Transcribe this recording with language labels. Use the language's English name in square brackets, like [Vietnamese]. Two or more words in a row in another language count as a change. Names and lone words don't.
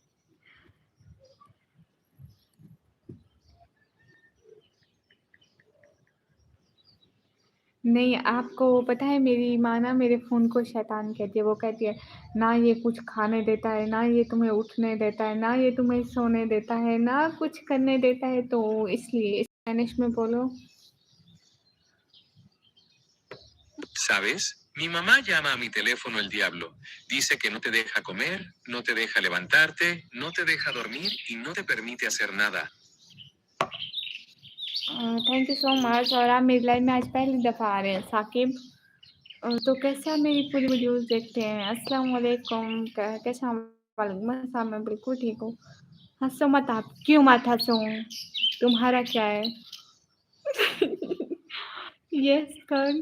[Hindi] नहीं, आपको पता है मेरी माँ ना मेरे फ़ोन को शैतान कहती है। वो कहती है, ना ये कुछ खाने देता है, ना ये तुम्हें उठने देता है, ना ये तुम्हें सोने देता है, ना कुछ करने देता है, तो इसलिए स्पेनिश में बोलो। [Spanish] ¿Sabes? Mi mamá llama a mi teléfono el diablo. Dice que no te deja comer, no te deja levantarte, no te deja dormir y no te permite hacer nada. [English] Thank you so much. [Hindi] और आप मेरी लाइव में आज पहली दफ़ा आ रहे हैं साकिब। तो कैसे आप मेरी पूरी वीडियोस देखते हैं? [Arabic] السلام عليكم. [Hindi] कैसे हैं? [Arabic] وعليكم السلام. [Hindi] मैं बिल्कुल ठीक हूँ। हंसो मत आप। क्यों मत हंसो? तुम्हारा क्या है? यस कर।